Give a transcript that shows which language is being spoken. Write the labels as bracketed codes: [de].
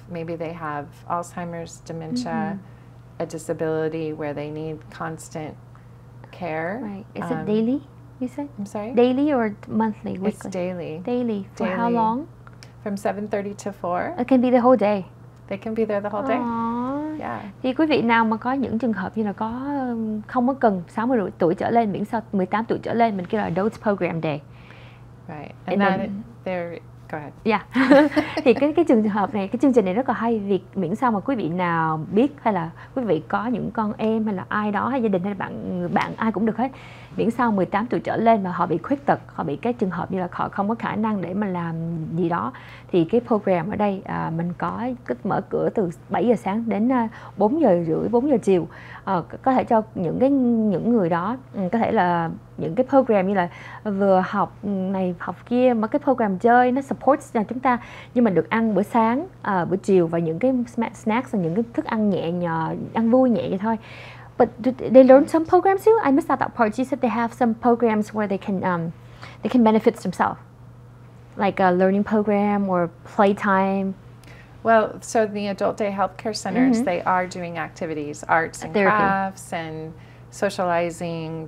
[en] Maybe they have Alzheimer's, dementia, a disability where they need constant care. Right. Is it daily, you said? I'm sorry? Daily or monthly, weekly? It's daily. Daily. For how long? From 7:30 to 4. It can be the whole day. They can be there the whole day. Yeah. [vi] Thì quý vị nào mà có những trường hợp như là không có cần 60 tuổi trở lên, miễn sao 18 tuổi trở lên, mình kêu là Adult Program Day. [en] Right. And they're go ahead. Yeah. [vi] Thì cái trường hợp này, cái chương trình này rất là hay, vì miễn sao mà quý vị nào biết hay là quý vị có những con em hay là ai đó hay gia đình hay là bạn ai cũng được hết, miễn sao 18 tuổi trở lên mà họ bị khuyết tật, họ bị cái trường hợp như là họ không có khả năng để mà làm gì đó, thì cái program ở đây mình có mở cửa từ 7 giờ sáng đến 4 giờ rưỡi, 4 giờ chiều, có thể cho những người đó có thể là những cái program như là vừa học này học kia, mà cái program chơi nó supports cho chúng ta, nhưng mà được ăn bữa sáng, bữa chiều và những cái snacks và những cái thức ăn nhẹ nhàng, ăn vui nhẹ vậy thôi. [en] But they learn some programs too. I missed out that part. You said they have some programs where they can benefit themselves, like a learning program or playtime. Well, so the adult day healthcare centers, they are doing activities, arts and crafts and socializing.